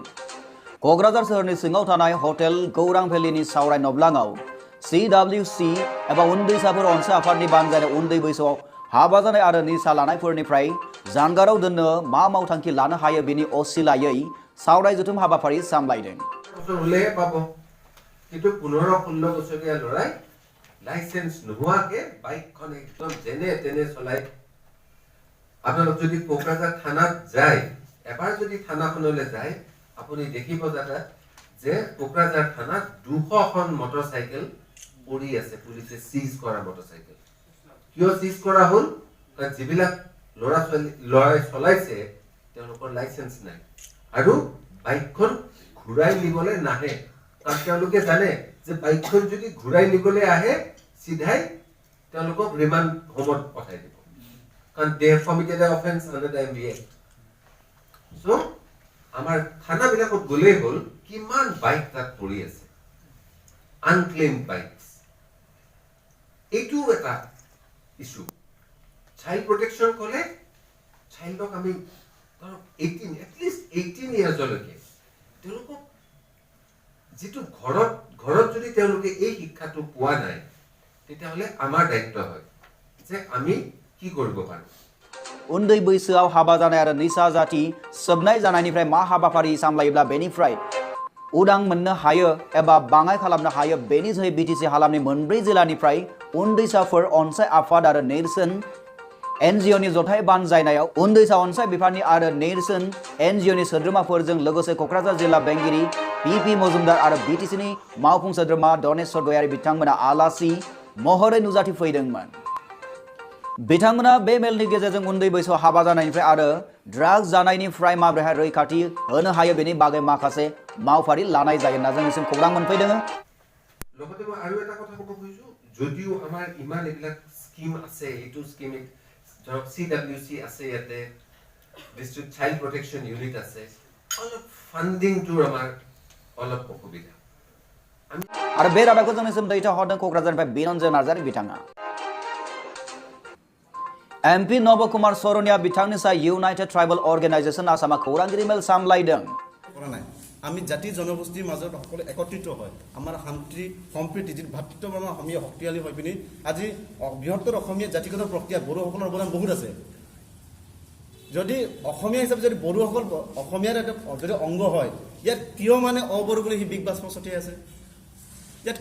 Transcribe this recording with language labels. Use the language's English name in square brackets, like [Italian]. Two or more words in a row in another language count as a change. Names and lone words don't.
[Bodo] क'क्राझार सोहोरनि सिङाव थानाय हटेल गौरां भेलिनि सावराय नब्लाङाव CWC एबा उन्दैसाफोर अनसाय आफादनि बानजायनाय उन्दै बैसोआव हाबा जानाय आरो निसा लानायफोरनिफ्राय जानगाराव दोननो मा मावथांखि लानो हायो बेनि असिलायै सावराय जथुम हाबाफारि सामलायदों। [Assamese] কিন্তু 15-16 বছৰীয়া ল'ৰাই লাইসেন্স নোহোৱাকে বাইকখন একদম যেনে তেনে চলাই আপোনালোক যদি কোকৰাঝাৰ থানাত যায় এবাৰ যদি থানাখনলৈ যায় আপুনি দেখিব যে কোকৰাঝাৰ থানাত 200খন মটৰচাইকেল পৰি আছে পুলিচে সিজ কৰা মটৰচাইকেল কিয় সিজ কৰা হ'ল কাৰণ যিবিলাক ল'ৰাই চলাইছে তেওঁলোকৰ লাইসেন্স নাই আৰু বাইকখন ঘূৰাই নিবলৈ নাহে কাৰণ তেওঁলোকে জানে যে বাইকখন যদি ঘূৰাই নিবলৈ আহে সিধাই তেওঁলোকক ৰিমান্ড হোমত পঠাই দিব কাৰণ [English] they have committed an offense under the MBA [Assamese] so আমাৰ থানাবিলাকত গ'লেই হ'ল কিমান বাইক তাত পৰি আছে [English] unclaimed bikes [Assamese] এইটো এটা ইস্যু [English] child protection [Assamese] ক'লে চাইল্ডক আমি 18 [English] at least 18 years [Assamese] লৈকে তেওঁলোকক যেটো ঘৰত যদি তেওঁলোকে এই শিক্ষাটো পোৱা নাই তেতিয়াহলে আমাৰ দায়িত্ব হয় যে আমি কি কৰিব পাৰো [Bodo] उन्दै बैसोआव हाबा जानाय आरो निसा जाति सोबनाय जानायनिफ्राय मा हाबाफारि सामलायोब्ला बेनिफ्राय उदां मोननो हायो एबा बाङाय खालामनो हायो बेनि जोहै बिटिसि हालामनि मोनब्रै जिल्लानिफ्राय उन्दैसाफोर अनसाय आफाद आरो नेरसोन एनजिअनि जथाय बानजायनायाव उन्दैसा अनसाय बिफाननि आरो नेरसोन एनजिअनि सोद्रोमाफोरजों लोगोसे क'क्राझार जिल्ला बेंगिरि पिपि मजुमदार आरो बिटिसिनि मावफुं सोद्रोमा दनेश्वर गयारि बिथांमोना आलासि महरै नुजाथिफैदोंमोन। बिथांमोना बे मेलनि गेजेरजों उन्दै बैसोआव हाबा जानायनिफ्राय आरो ड्राग्स जानायनिफ्राय माबोरैहाय रैखाथि होनो हायो बेनि बागै माखासे मावफारि लानाय जायो होनना जोंनिसिम खौरां मोनफैदों। [Assamese] লগতে মই আৰু এটা কথা ক'ব খুজিছো যদিও আমাৰ ইমান এইবিলাক স্কিম আছে এইটো স্কিম ধৰক CWC আছে ইয়াতে [English] district child protection unit [Assamese] আছে অলপ ফান্ডিংটোৰ আমাৰ অলপ অসুবিধা [Bodo] आरो बे रादाबखौ जोंनिसिम दैथायहरदों क'क्राझारनिफ्राय बिरन्जय नार्जारि बिथाङा। एमपि नबकुमार सरनिया बिथांनि सायाव इउनाइटेड ट्राइबल अर्गेनाइजेशन आसामा खौरांगिरि मेल सामलायदों। [Assamese] আমি জাতি জনগোষ্ঠীৰ মাজত সকলো একত্ৰিত হয় আমাৰ শান্তি সম্প্ৰীতি যি ভাতৃত্বভাৱ অসমীয়া শক্তিশালী হৈ পিনি আজি বৃহত্তৰ অসমীয়া জাতিগত প্ৰক্ৰিয়া বড়োসকলৰ অৱদান বহুত আছে যদি অসমীয়া হিচাপে যদি বড়োসকল অসমীয়াৰ এটা যদি অংগ হয় ইয়াত কিয় মানে অবড়ো বুলি বিগ বাছ ছটিয়াই আছে ইয়াত